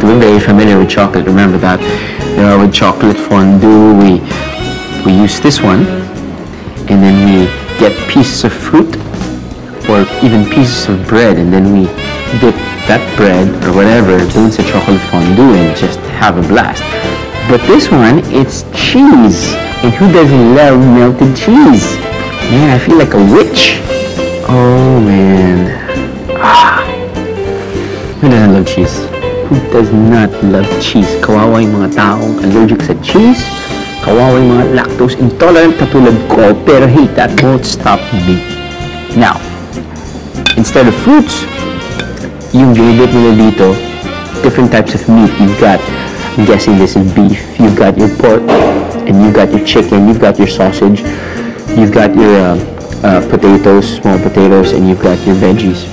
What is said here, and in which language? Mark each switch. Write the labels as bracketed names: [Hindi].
[English] We're very familiar with chocolate, remember that. With chocolate fondue, we use this one, and then we get pieces of fruit, or even pieces of bread, and then we dip that bread, or whatever, [Filipino] dun sa [English] chocolate fondue, and just have a blast. But this one, it's cheese. And who doesn't love melted cheese? Man, I feel like a witch. Oh, man. Who doesn't love cheese? Who does not love cheese? [Filipino] Kawawa yung mga taong allergic sa cheese. Kawawa yung mga lactose intolerant katulad ko. [English] Pero hey, that won't stop me. Now, instead of fruits, [Filipino] yung ginigit nila dito, [English] different types of meat. You've got, I'm guessing this is beef. You've got your pork, and you've got your chicken, you've got your sausage, you've got your potatoes, small potatoes, and you've got your veggies.